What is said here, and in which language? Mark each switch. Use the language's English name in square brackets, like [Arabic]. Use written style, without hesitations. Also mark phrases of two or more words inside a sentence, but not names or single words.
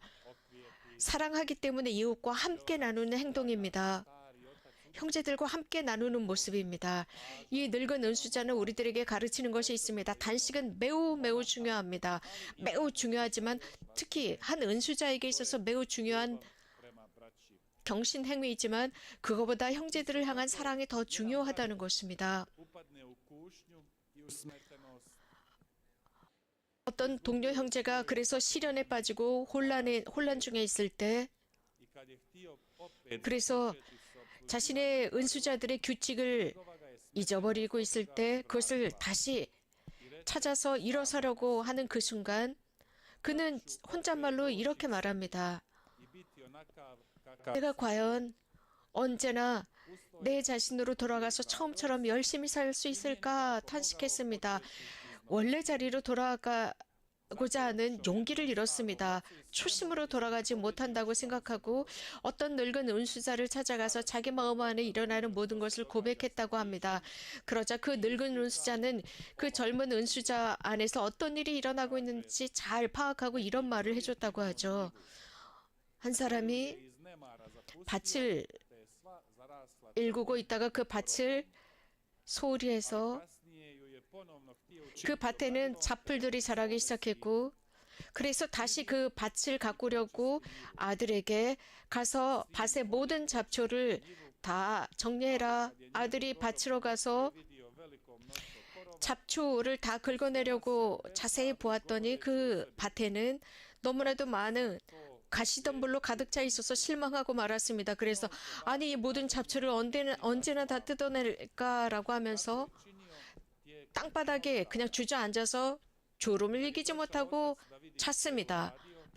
[Korean] 사랑하기 때문에 이웃과 함께 나누는 행동입니다. 형제들과 함께 나누는 모습입니다. 이 늙은 은수자는 우리들에게 가르치는 것이 있습니다. 단식은 매우 매우 중요합니다. 매우 중요하지만 특히 한 은수자에게 있어서 매우 중요한 [Croatian] prema braći. [Korean] 경신 행위이지만 그거보다 형제들을 향한 사랑이 더 중요하다는 것입니다. [Croatian] Upadne u kušnju i u smetenost. [Korean] 어떤 동료 형제가 그래서 시련에 빠지고 혼란 중에 있을 때 [Croatian] I kad je htio opet [Korean] 그래서 자신의 은수자들의 규칙을 잊어버리고 있을 때 그것을 다시 찾아서 일어서려고 하는 그 순간 그는 혼잣말로 이렇게 말합니다. [Croatian] i biti onakav kakav [Korean] 내가 과연 언제나 내 자신으로 돌아가서 처음처럼 열심히 살 수 있을까 탄식했습니다. 원래 자리로 돌아가고자 하는 용기를 잃었습니다. 초심으로 돌아가지 못한다고 생각하고 어떤 늙은 은수자를 찾아가서 자기 마음 안에 일어나는 모든 것을 고백했다고 합니다. 그러자 그 늙은 은수자는 그 젊은 은수자 안에서 어떤 일이 일어나고 있는지 잘 파악하고 이런 말을 해줬다고 하죠. 한 사람이 [Croatian] iz nemara zapustio [Korean] 밭을 [Croatian] te je sva zarasla. [Korean] 일구고 있다가 그 밭을 소홀히 해서 [Croatian] Kasnije ju je ponovno htio [Korean] 그 밭에는 잡풀들이 자라기 시작했고 그래서 다시 그 밭을 가꾸려고 아들에게 가서 밭의 모든 잡초를 다 정리해라. 아들이 밭으로 가서 [Croatian] vidio veliko mnoštvo korova. [Korean] 잡초를 다 긁어내려고 자세히 보았더니 그 밭에는 너무나도 많은 가시덤불로 가득 차 있어서 실망하고 말았습니다. 그래서 아니 이 모든 잡초를 언제나 다 뜯어낼까라고 하면서 땅바닥에 그냥 주저앉아서 졸음을 이기지 못하고 찼습니다.